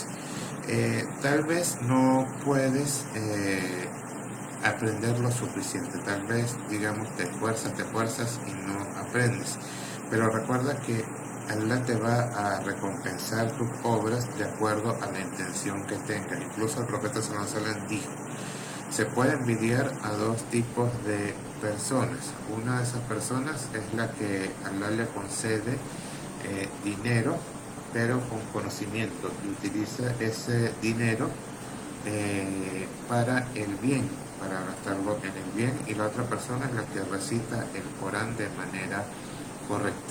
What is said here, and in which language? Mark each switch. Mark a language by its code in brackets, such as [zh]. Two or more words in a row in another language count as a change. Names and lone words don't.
[es] Tal vez no puedes aprender lo suficiente, tal vez, digamos, te esfuerzas y no aprendes, pero recuerda que Allah te va a recompensar tus obras de acuerdo a la intención que tengas. Incluso el profeta [ar] صلى الله عليه وسلم [es] dijo: se puede envidiar a dos tipos de personas. Una de esas personas es la que Allah le concede dinero, pero con conocimiento, y utiliza ese dinero para el bien, para gastarlo en el bien, y la otra persona es la que recita el Corán de manera correcta.